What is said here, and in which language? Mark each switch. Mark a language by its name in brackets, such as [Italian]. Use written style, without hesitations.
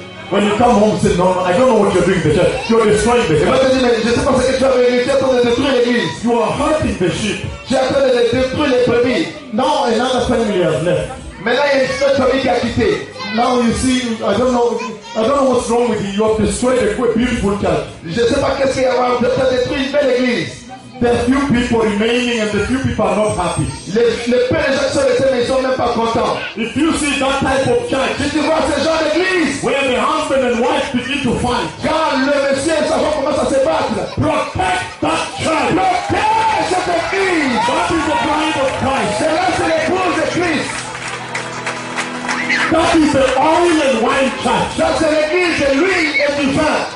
[English] When you come home, say, no, I don't know what you're doing, the church. You're destroying the church. [French] Je ne sais pas ce que tu as fait. Tu es en train de détruire l'église. [English] You are hurting the sheep. [French] Tu es en train de détruire les brebis. [English] Now another family has left. [French] Maintenant, il y a une famille qui a quitté. [English] Now you see, I don't know what's wrong with you. You have destroyed a beautiful church. [French] Je ne sais pas qu'est-ce qu'il y a. Tu as détruit une belle église. [English] There are few people remaining and the few people are not happy. [French] Les peu de gens sont restés mais ils sont même pas contents. [English] If you see that type of church, [French] si tu vois ce genre d'église, [English] where the husband and wife begin to fight, [French] quand le monsieur et sa femme commencent à se battre, [English] protect that church. [French] Protège cette église. [English] That is the bride of Christ. [French] C'est là c'est l'épouse de Christ. [English] That is the oil and wine church. [French] Ça c'est l'église de lui et du vin.